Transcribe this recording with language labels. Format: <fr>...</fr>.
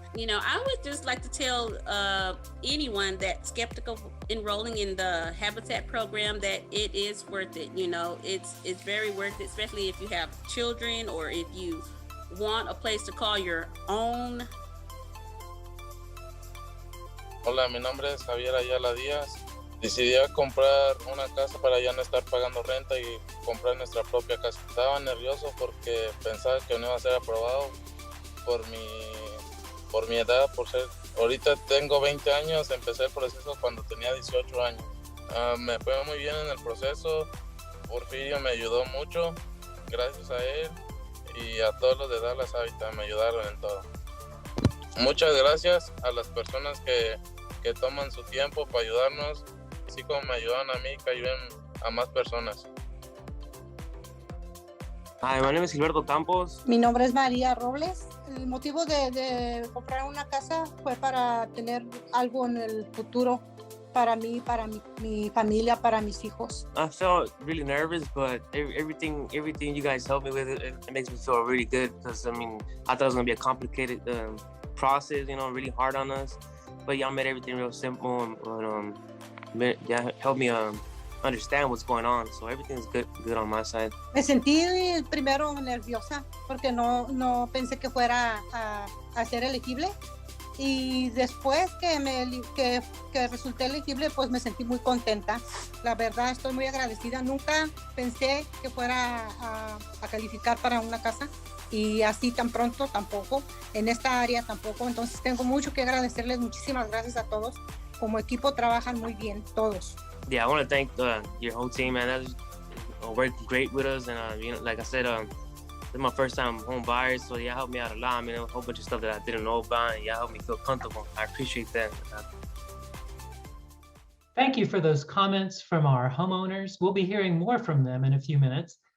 <en>I would just like to tell anyone that's skeptical enrolling in the Habitat program that it is worth it. It's very worth it, especially if you have children or if you want a place to call your own.</en> <es>Hola, mi nombre es Javier Ayala Díaz. Decidí comprar una casa para ya no estar pagando renta y comprar nuestra propia casa. Estaba nervioso porque pensaba que no iba a ser aprobado por mi edad, ahorita tengo 20 años, empecé el proceso cuando tenía 18 años. Me fue muy bien en el proceso, Porfirio me ayudó mucho, gracias a él, y a todos los de Dallas Habitat me ayudaron en todo. Muchas gracias a las personas que toman su tiempo para ayudarnos, así como me ayudan a mí, que ayuden a más personas.</es> <en>Hi, my name is Gilberto Campos.</en> <es>Mi nombre es María Robles. El motivo de comprar una casa fue para tener algo en el futuro. para mí, para mi familia, para mis hijos.</es> <en>I felt really nervous, but everything you guys helped me with, it makes me feel really good because, I mean, I thought it was going to be a complicated process, you know, really hard on us. But y'all made everything real simple and yeah, helped me understand what's going on. So everything's good on my side.</en> <es>Me sentí primero nerviosa porque no pensé que fuera a ser elegible. Y después que resulté elegible, pues me sentí muy contenta. La verdad, estoy muy agradecida. Nunca pensé que fuera a calificar para una casa y así tan pronto tampoco, en esta área tampoco. Entonces tengo mucho que agradecerles. Muchísimas gracias a todos. Como equipo trabajan muy bien todos.</es> <en>Yeah, I want to thank your whole team, man. That worked great with us, and you know, like I said, this is my first time home buyer, so y'all helped me out a lot. I mean, a whole bunch of stuff that I didn't know about, and y'all helped me feel comfortable. I appreciate that. Thank you for those comments from our homeowners. We'll be hearing more from them in a few minutes.</en>